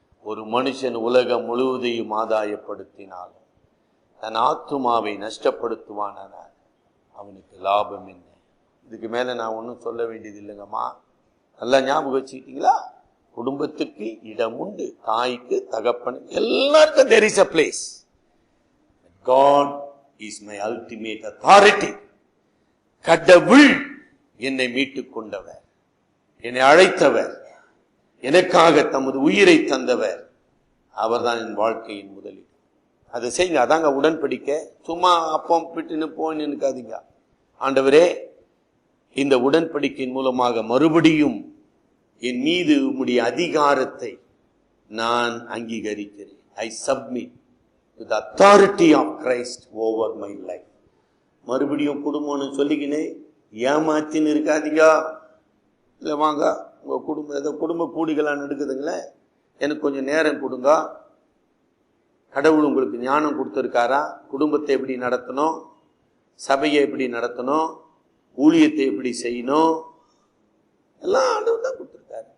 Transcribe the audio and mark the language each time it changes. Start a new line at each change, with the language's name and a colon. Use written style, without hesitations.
Tamil: ஒரு மனுஷன் உலகம் முழுவதையும் ஆதாயப்படுத்தினாலும் தன் ஆத்துமாவை நஷ்டப்படுத்துவானால் அவனுக்கு லாபம் என்ன? இதுக்கு மேல நான் ஒன்னும் சொல்ல வேண்டியது இல்லைங்கம்மா. நல்லா ஞாபகம் வச்சுக்கிட்டீங்களா? குடும்பத்துக்கு இடம் உண்டு, தாய்க்கு தகப்பன் எல்லாருக்கும்
English: there is a place. God is my ultimate authority.
Tamil: கடவுள் என்னை மீட்டுக் கொண்டவர், என்னை அழைத்தவர், எனக்காக தமது உயிரை தந்தவர். அவர்தான் என் வாழ்க்கையின் முதலீடு. அதை செய்யுங்க. அதாங்க உடன்படிக்கை. சும்மா அப்பம் பிட்டுன்னு போன்னு நினைக்காதீங்க. ஆண்டவரே, இந்த உடன்படிக்கையின் மூலமாக மறுபடியும் என் மீது உம்முடைய அதிகாரத்தை நான் அங்கீகரிக்கிறேன்.
English: I submit to the authority of Christ over my life.
Tamil: மறுபடியும் குடும்பம்னு சொல்லிக்கினே ஏமாத்தின்னு இருக்காதீங்க. இல்லை வாங்க, உங்க குடும்பம் ஏதோ குடும்ப கூடிகளா நடக்குதுங்களே, எனக்கு கொஞ்சம் நேரம் கொடுங்க. கடவுள் உங்களுக்கு ஞானம் கொடுத்திருக்காரா? குடும்பத்தை எப்படி நடத்தணும், சபையை எப்படி நடத்தணும், ஊழியத்தை எப்படி செய்யணும், எல்லாம் ஆண்டவர் தான் கொடுத்திருக்காரு.